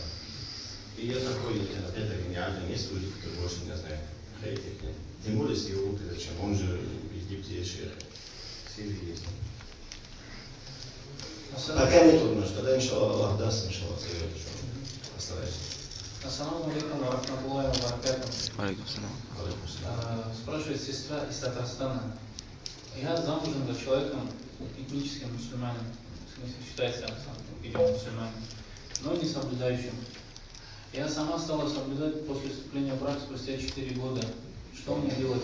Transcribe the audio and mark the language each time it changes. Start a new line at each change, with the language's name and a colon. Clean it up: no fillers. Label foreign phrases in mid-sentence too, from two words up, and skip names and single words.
Russian: И я такой, опять-таки, гениальный, есть люди, которые больше меня знают. Тем более, если его опыт, зачем? Он же в Египте есть шейх. В Сирии есть. Пока не трудно, тогда, иншаллах, Аллах даст, иншаллах, совет, что оставайся.
Arabic: السلام عليكم ورحمة الله وبركاته. عليكم السلام.
Russian: Спрашивает сестра из Татарстана. Я замужем за человеком этническим мусульманином, в смысле считается идем мусульманин, но не соблюдающим. Я сама стала соблюдать после вступления в брак спустя 4 года. Что мне делать?